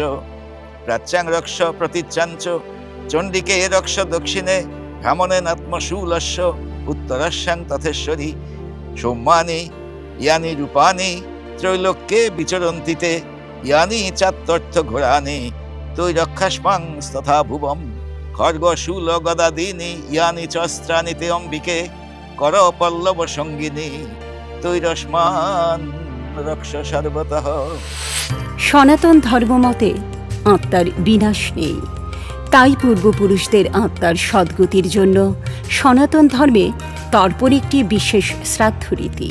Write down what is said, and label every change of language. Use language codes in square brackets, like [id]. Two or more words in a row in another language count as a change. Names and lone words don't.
[sa] প্রাচ্যাং রক্ষ প্রতিচ্যাঞ্চ চণ্ডিকে রক্ষ দক্ষিণে ভ্রমণেনাত্মশূলস্য উত্তরস্যাং তথেশ্বরী সৌম্যানি ইয়ানি রূপানি ত্রৈলোক্যে বিচরন্তিতে ইয়ানি চাত্তর্থ ঘোরানি তৈরক্ষাস্পাং তথা ভুবম খর্গ শূল গদাদীনি ইয়ানি চস্ত্রানি তে অম্বিকে কর পল্লব সঙ্গিনী তৈরস্মান রক্ষ সর্বতঃ। [bn] সনাতন ধর্মমতে আত্মার বিনাশ নেই, তাই পূর্বপুরুষদের আত্মার সদ্গতির জন্য সনাতন ধর্মে তর্পণ একটি বিশেষ শ্রাদ্ধ রীতি।